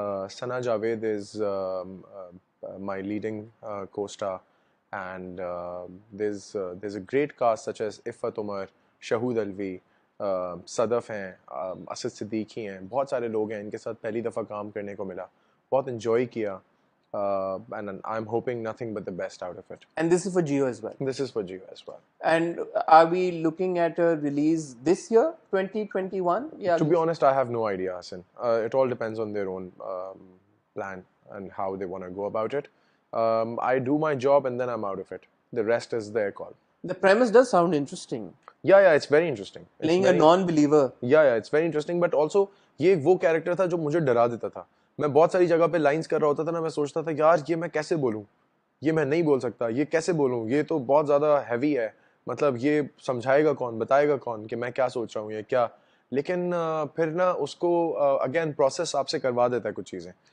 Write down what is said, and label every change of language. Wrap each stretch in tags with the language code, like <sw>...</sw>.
<ur>Sana Javed</ur> <en>is my leading co-star, and there's a great cast such as</en> <ur>عفت عمر, شہود الوی, صدف ہیں, اسد صدیقی ہیں, بہت سارے لوگ ہیں ان کے ساتھ پہلی دفعہ کام کرنے کو ملا, بہت انجوائے کیا.</ur> <en>And I'm hoping nothing but the best out of it. And this is for Jio as well? This is for Jio as well. And are we looking at a release this year, 2021? Yeah. To be honest, I have no idea, Hassan. It all depends on their own plan and how they want to go about it. I do my job and then I'm out of it. The rest is their call. The premise does sound interesting. Yeah, it's very interesting. Playing a non-believer. Yeah, it's very interesting.</en> <ur>But also, یہ وہ character تھا جو مجھے ڈرا دیتا تھا. میں بہت ساری جگہ پہ لائنز کر رہا ہوتا تھا نا, میں سوچتا تھا یار یہ میں کیسے بولوں, یہ میں نہیں بول سکتا, یہ کیسے بولوں, یہ تو بہت زیادہ ہیوی ہے, مطلب یہ سمجھائے گا کون, بتائے گا کون کہ میں کیا سوچ رہا ہوں یا کیا. لیکن پھر نا اس کو اگین پروسیس آپ سے کروا دیتا ہے کچھ چیزیں.</ur>